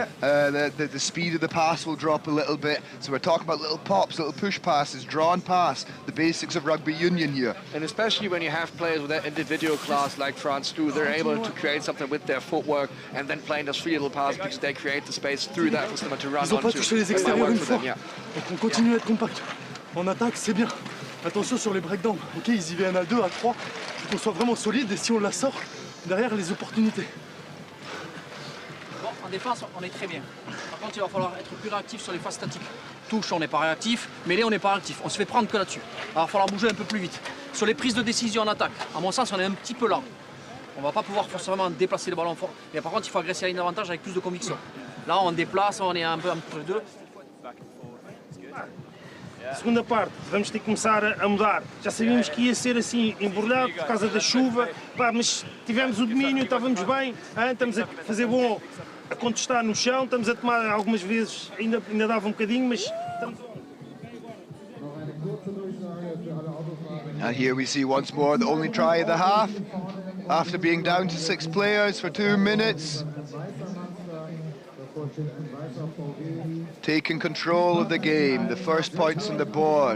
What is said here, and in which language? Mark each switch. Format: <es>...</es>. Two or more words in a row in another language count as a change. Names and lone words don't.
<en>The speed of the pass will drop a little bit. So we're talking about little pops, little push passes, drawn pass, the basics of rugby union here. And especially when you have players with that individual class like France do, they're able to create something with their footwork and then playing those 3 little passes because they create the space through that for someone to run onto.</en> <fr>Ils n'ont pas touché les extérieurs une fois. Donc on continue à être compact. En attaque, c'est bien. Attention sur les breakdowns, ok, ils y viennent à 2, à 3, faut qu'on soit vraiment solide et si on la sort, derrière les opportunités. Bon, en défense, on est très bien. Par contre, il va falloir être plus réactif sur les phases statiques. Touche, on n'est pas réactif, mêlée, on n'est pas réactif. On se fait prendre que là-dessus. Alors, il va falloir bouger un peu plus vite. Sur les prises de décision en attaque, à mon sens, on est un petit peu lent. On ne va pas pouvoir forcément déplacer le ballon fort. Mais par contre, il faut agresser à une avantage avec plus de conviction. Là, on déplace, on est un peu entre les deux.</fr> <pt>Segunda parte, vamos ter que começar a mudar. Já sabíamos que ia ser assim, embrulhado por causa da chuva, pá, mas tivemos o domínio, estávamos bem, estamos a fazer bom a contestar no chão, estamos a tomar algumas vezes, ainda dava um bocadinho, mas estamos...</pt> <en>And here we see once more the only try of the half, after being down to 6 players for 2 minutes. Taking control of the game, the first points on the board.</en>